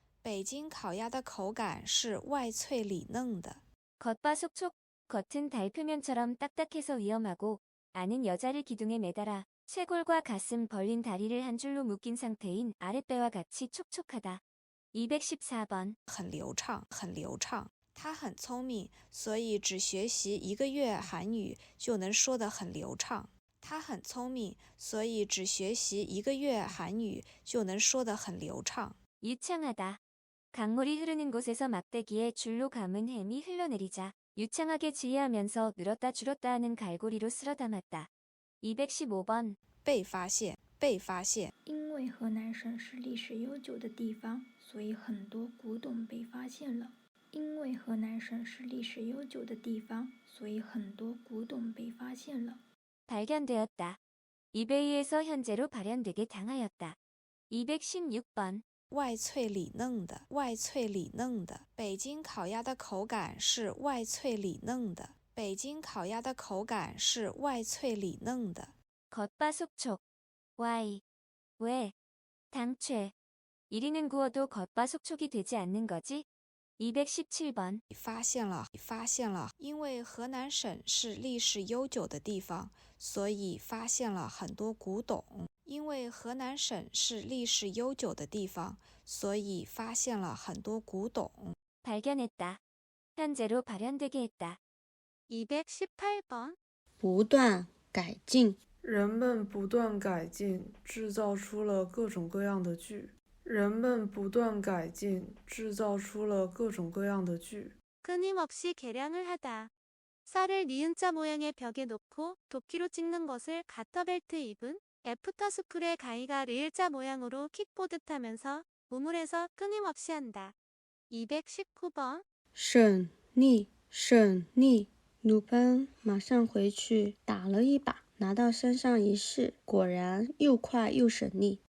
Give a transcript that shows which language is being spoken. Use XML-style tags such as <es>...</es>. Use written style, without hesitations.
<zh>北京烤鸭的口感是外脆里嫩的。</zh> <ko>겉바속촉. 겉은 달 표면처럼 딱딱해서 위험하고 안은 여자를 기둥에 매달아 쇄골과 가슴 벌린 다리를 한 줄로 묶인 상태인 아랫배와 같이 촉촉하다. 214번.</ko> <zh>很流畅，很流畅。他很聪明，所以只学习1个月韩语就能说得很流畅。他很聪明，所以只学习1个月韩语就能说得很流畅。</zh> <ko>유창하다. 강물이 흐르는 곳에서 막대기에 줄로 감은 햄이 흘러내리자 유창하게 지혜하면서 늘었다 줄었다 하는 갈고리로 쓸어 담았다. 215번.</ko> <zh>被发现，被发现。因为河南省是历史悠久的地方，所以很多古董被发现了。因为河南省是历史悠久的地方，所以很多古董被发现了。</zh> <ko>발견되었다. 이베이에서 현재로 발현되게 당하였다. 216번.</ko> <zh>外脆里嫩的，外脆里嫩的。北京烤鸭的口感是外脆里嫩的。北京烤鸭的口感是外脆里嫩的。</zh> <ko>겉바속촉. Y. 왜? 당최. 1위는 구워도 겉바속촉이 되지 않는 거지? 217번.</ko> <zh>发现了，因为河南省是历史悠久的地方，所以发现了很多古董。因为河南省是历史悠久的地方，所以发现了很多古董。</zh> <ko>발견했다. 현재로 발현되게 했다. 218번.</ko> <zh>不断改进。人们不断改进，制造出了各种各样的剧。人们不断改进，制造出了各种各样的剧。</zh> <ko>끊임없이 개량을 하다. 쌀을 니은자 모양의 벽에 놓고 도끼로 찍는 것을 가터벨트 입은 애프터스쿨의 가이가 리을자 모양으로 킥보드 타면서 우물에서 끊임없이 한다. 219번.</ko> <zh>省力，鲁班马上回去打了一把，拿到山上一试，果然又快又省力。</zh>